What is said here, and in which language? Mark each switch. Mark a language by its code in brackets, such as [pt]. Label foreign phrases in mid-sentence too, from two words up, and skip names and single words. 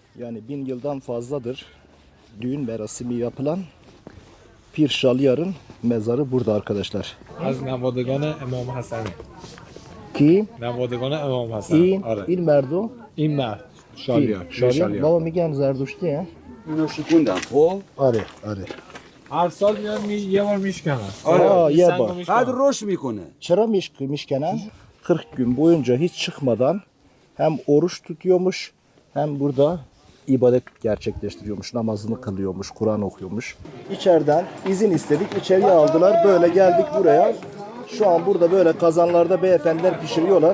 [tr] Yani 1000 yıldan fazladır düğün merasimi yapılan Pir Şaliyar'ın mezarı burada arkadaşlar. [fa] از نوادگان امام حسنه. Ki نوادگان امام حسن. این آره. این مرد این مرد شالیار. Şaliyar. Baba میگن زردشتی ها. اینو شکوندم خب آره آره. هر سال میان یه بار میشکنن. Aa, این یه سنگو بار. میشکنن. بعد رشد میکنه. چرا میشکنن [tr] 40 gün boyunca hiç çıkmadan hem oruç tutuyormuş hem burada ibadet gerçekleştiriyormuş. Namazını kılıyormuş, Kur'an okuyormuş. İçeriden izin istedik. İçeriye aldılar. Böyle geldik buraya. Şu an burada böyle kazanlarda beyefendiler pişiriyorlar.